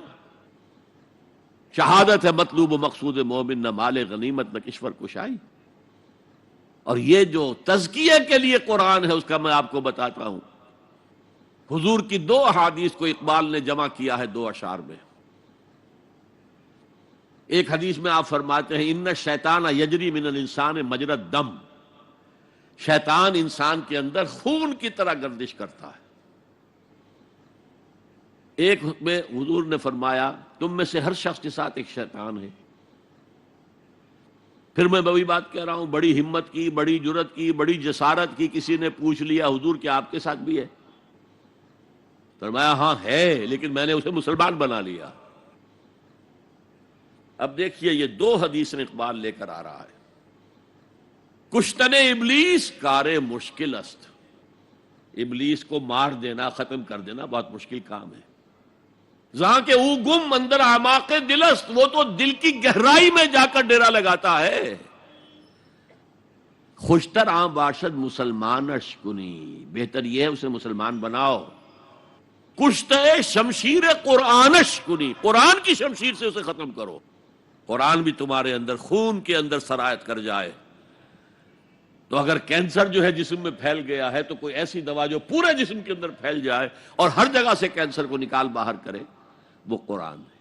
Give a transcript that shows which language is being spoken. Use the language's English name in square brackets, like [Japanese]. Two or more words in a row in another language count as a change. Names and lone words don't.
[Urdu] شہادت ہے مطلوب و مقصود مومن، نہ مال غنیمت نہ کشور کشائی۔ اور یہ جو تزکیے کے لیے قرآن ہے اس کا میں آپ کو بتاتا ہوں۔ حضور کی 2 احادیث کو اقبال نے جمع کیا ہے 2 اشعار میں۔ ایک حدیث میں آپ فرماتے ہیں [Arabic] ان الشیطان یجری من الانسان مجری الدم، [Urdu] شیطان انسان کے اندر خون کی طرح گردش کرتا ہے۔ ایک میں حضور نے فرمایا تم میں سے ہر شخص کے ساتھ ایک شیطان ہے۔ پھر میں وہی بات کہہ رہا ہوں، بڑی ہمت کی، بڑی جرت کی، بڑی جسارت کی، کسی نے پوچھ لیا حضور کیا آپ کے ساتھ بھی ہے؟ فرمایا ہاں ہے، لیکن میں نے اسے مسلمان بنا لیا۔ اب دیکھیے یہ 2 حدیثیں اقبال لے کر آ رہا ہے۔ [Persian] کشتن ابلیس کار مشکل است، [Urdu] ابلیس کو مار دینا، ختم کر دینا بہت مشکل کام ہے۔ [Persian] جہاں کہ او گم اندر اعماق دل است، [Urdu] وہ تو دل کی گہرائی میں جا کر ڈیرا لگاتا ہے۔ [Persian] خوشتر عام باشد مسلمانش کنی، [Urdu] بہتر یہ ہے اسے مسلمان بناؤ۔ [Persian] کشتے شمشیر قرآنش کنی، [Urdu] قرآن کی شمشیر سے اسے ختم کرو۔ قرآن بھی تمہارے اندر خون کے اندر سرایت کر جائے تو اگر کینسر جو ہے جسم میں پھیل گیا ہے تو کوئی ایسی دوا جو پورے جسم کے اندر پھیل جائے اور ہر جگہ سے کینسر کو نکال باہر کرے، وہ قرآن ہے۔